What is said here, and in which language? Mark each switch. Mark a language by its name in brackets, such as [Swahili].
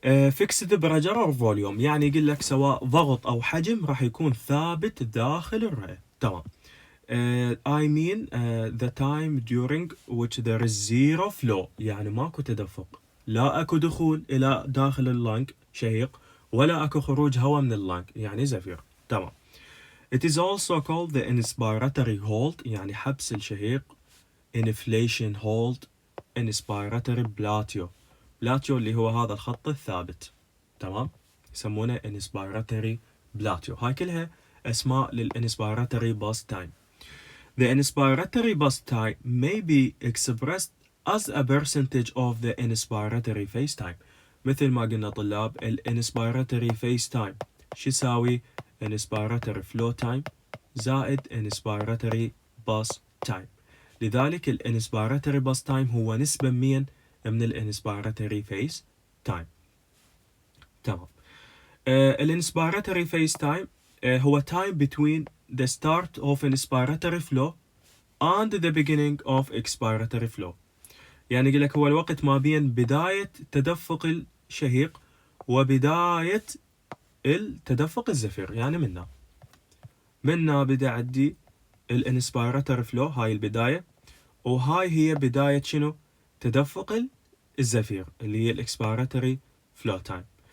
[English] fixed pressure اور volume [Arabic] يعني يقول لك سواء ضغط أو حجم راح يكون ثابت داخل الرئة. تمام. [English] I mean the time during which there is zero flow [Arabic] يعني ماكو تدفق، لا اكو دخول الى داخل اللنج شهيق ولا اكو خروج هواء من اللنج يعني زفير. تمام. [English] It is also called the inspiratory hold [Arabic] يعني حبس الشهيق [English] inflation hold inspiratory plateau. [Arabic] plateau اللي هو هذا الخط الثابت، تمام؟ يسمونه inspiratory plateau. هاي كلها اسماء للinspiratory bust time. [English] The inspiratory bust time may be expressed as a percentage of the inspiratory phase time. [Arabic] مثل ما قلنا طلاب، inspiratory phase time شو يساوي؟ inspiratory flow time زائد inspiratory bust time. لذلك inspiratory bust time هو نسبة من inspiratory phase time. تمام. [English] inspiratory phase time [Arabic] هو [English] time between the start of inspiratory flow and the beginning of expiratory flow. [Arabic] يعني يقول لك هو الوقت ما بين بداية تدفق الشهيق وبداية التدفق الزفير. يعني منا بدأ عندي الانسبيراتوري فلو، هاي البداية، وهاي هي بداية شنو؟ تدفق الزفير اللي هي الاكسبيراتوري فلو تايم.